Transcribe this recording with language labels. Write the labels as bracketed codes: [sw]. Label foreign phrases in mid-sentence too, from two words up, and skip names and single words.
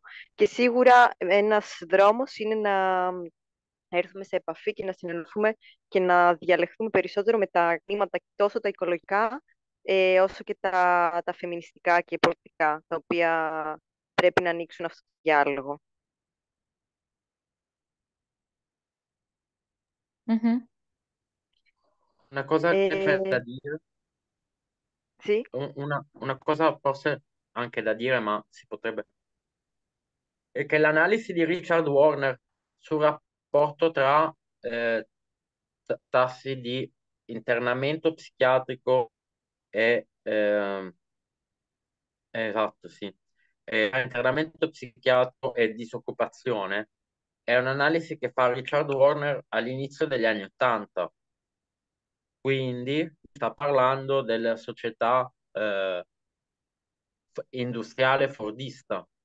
[el] Και σίγουρα ένας δρόμος είναι να έρθουμε σε επαφή και να συνεννοηθούμε και να διαλεχθούμε περισσότερο με τα κλίματα, τόσο τα οικολογικά, όσο και τα φεμινιστικά και πολιτικά, τα οποία πρέπει να ανοίξουν αυτό το διάλογο. Μμμ. [it] Una cosa che c'è da Ε, dire, sì, una cosa forse anche da dire, ma si potrebbe, è che l'analisi di Richard Warner sul rapporto tra tassi di internamento psichiatrico e esatto, sì, internamento psichiatrico e disoccupazione è un'analisi che fa Richard Warner all'inizio degli anni '80, quindi sta parlando della società industriale fordista.